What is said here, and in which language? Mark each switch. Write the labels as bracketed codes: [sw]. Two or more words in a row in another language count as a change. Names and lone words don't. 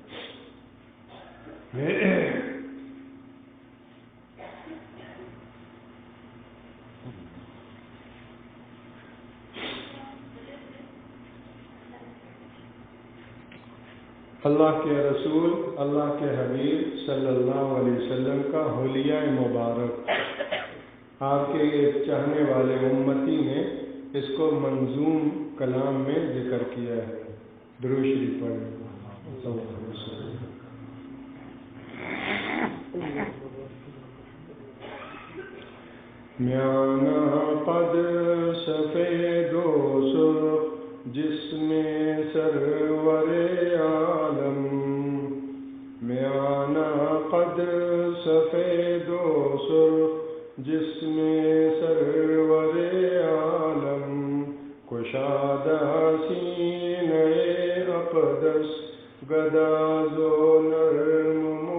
[ur] اللہ کے رسول، اللہ کے حبیب [ar] صلی اللہ علیہ وسلم [ur] کا حلیہ مبارک، آپ کے ایک چاہنے والے امتی نے اس کو منظوم کلام میں ذکر کیا ہے۔ درود شریف پڑھیں۔ میانہ قد سفید و سرخ جسم سرور عالم، میانہ قد سفید و سرخ جسم سرور عالم، کشادہ سینہ اقدس گداز و نرم